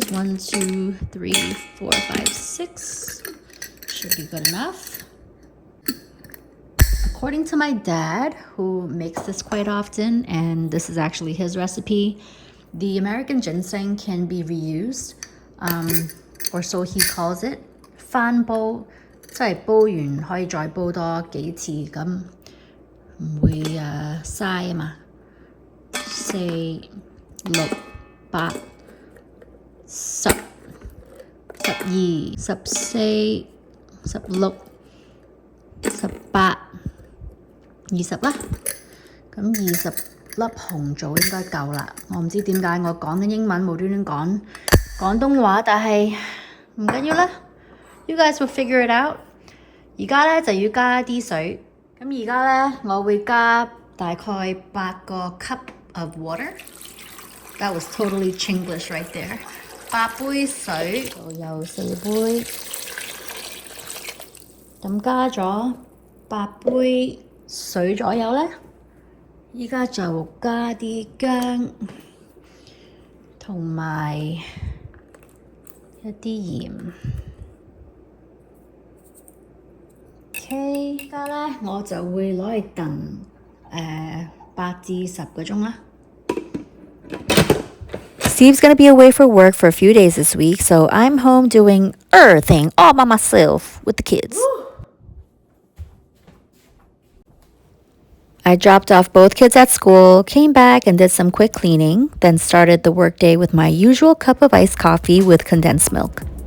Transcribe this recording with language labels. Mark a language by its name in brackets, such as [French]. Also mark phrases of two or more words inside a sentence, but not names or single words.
[English] 1, 2, 3, 4, 5, 6. Should be good enough. According to my dad, who makes this quite often, and this is actually his recipe, the American ginseng can be reused, or so he calls it. [Cantonese] 翻煲，即係煲完可以再煲多幾次，咁唔會嘥啊嘛。4、6、8、10、12、14、16、18、20啦。咁20粒紅棗應該夠啦。我唔知點解我講緊英文無端端講廣東話，但係唔緊要啦。 [English] You guys will figure it out。 [Cantonese] 而家咧就要加啲水。咁而家咧我會加大概8個 [English] cup of water。 That was totally Chinglish right there。 [Cantonese] 8 杯水，就有4杯。咁加咗8杯水左右咧，依家就加啲薑同埋一啲鹽。OK，而家咧我就會攞嚟燉8至10個鐘啦。 [English] Steve's gonna be away for work for a few days this week, so I'm home doing everything all by myself with the kids. I dropped off both kids at school, came back and did some quick cleaning, then started the workday with my usual cup of iced coffee with condensed milk.